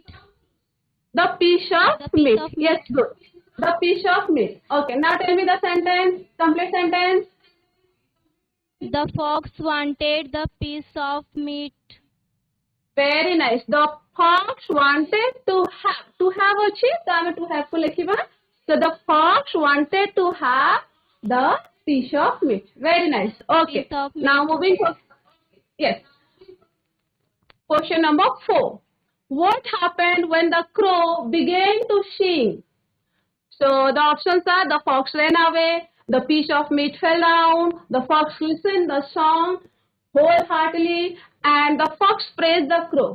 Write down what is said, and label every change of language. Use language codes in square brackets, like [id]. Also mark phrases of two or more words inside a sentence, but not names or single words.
[en] The piece of The piece meat. of Yes, good. The piece of meat. Okay, now tell me the sentence. Complete sentence. The fox wanted the piece of meat. Very nice. The fox wanted to have. To have [or] ଅଛି ତ ଆମେ [en] to have [or] କୁ ଲେଖିବା. [en] So the fox wanted to have the piece of meat. Very nice. Okay. Piece of meat. Now moving to yes. Question number 4. What happened when the crow began to sing? So the options are the fox ran away, the piece of meat fell down, the fox listened the song wholeheartedly, and the fox praised the crow.